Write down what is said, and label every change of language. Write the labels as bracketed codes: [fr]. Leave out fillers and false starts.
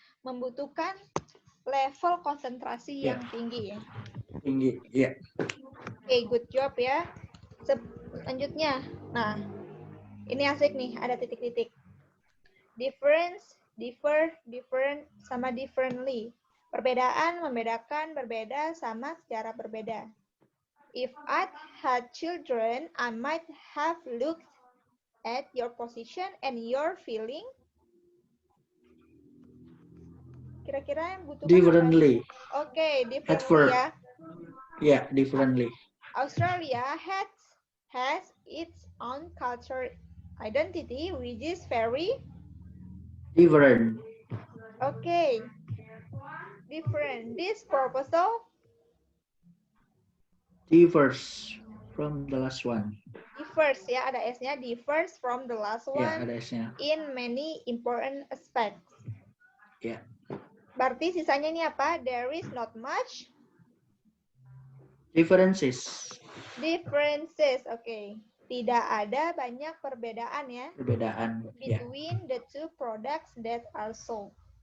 [id] Membutuhkan level konsentrasi yang tinggi ya. Tinggi, ya. Oke, [en] good job [id] ya. Selanjutnya, nah ini asik nih, ada titik-titik. [en] Difference, differ, different, sama differently. [id] Perbedaan, membedakan, berbeda, sama secara berbeda. [en] If I had children, I might have looked at your position and your feeling. [id] Kira-kira yang butuh [en] Differently. Oke, differently Adverb. [id] ya. [en] Yeah, differently. Australia has its own culture identity, which is very Different. okay. Different. This proposal Differs from the last one. differs ya, [id] ada S-nya, [en] differs from the last one [id] Ya, ada S-nya. [en] in many important aspects. [id] Ya. Berarti sisanya ini apa? [en] There is not much Differences. differences. Oke. [id] Tidak ada banyak perbedaan ya. Perbedaan. Ya. [en] Between the two products that are sold.